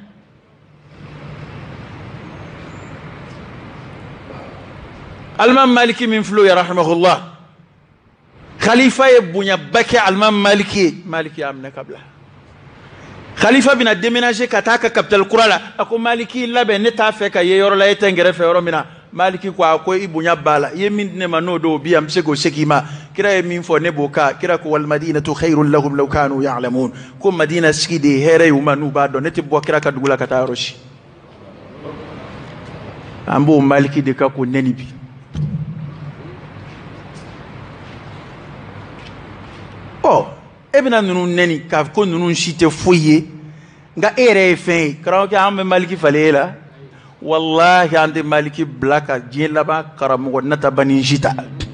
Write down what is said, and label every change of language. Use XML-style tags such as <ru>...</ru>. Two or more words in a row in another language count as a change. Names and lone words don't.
<bm>Alimam Maliki min filɛ o ye rahimahullah khalifa ye bonyaba kɛ Alimam Maliki ye Maliki y'a minɛ ka bila khalifa bina déménager ka taa ka capitale kura la a ko Maliki labɛn ne t'a fɛ ka ye yɔrɔ la e tɛ n kɛrɛfɛ yɔrɔ min na Maliki ko a ko i bonya b'a la i ye min di ne ma n'o don o bi yan n bɛ se k'o segin i ma kira ye min fɔ ne b'o ka kira ko</bm> <ar>والمدينة خير لهم لو كانوا يعلمون</ar> <bm>ko Madina sigi de ye hɛrɛ ye u ma n'u b'a dɔn ne tɛ bɔ kira ka dugu la ka taa yɔrɔ si an b'o Maliki de ka ko nɛni bi e bɛna ninnu nɛni k'a fɔ ko ninnu si tɛ foyi ye nka e yɛrɛ ye fɛn ye karamɔgɔkɛ an bɛ Maliki falen e la wallahi an tɛ Maliki bila ka diɲɛ laban karamɔgɔ nataba ni si ta</bm>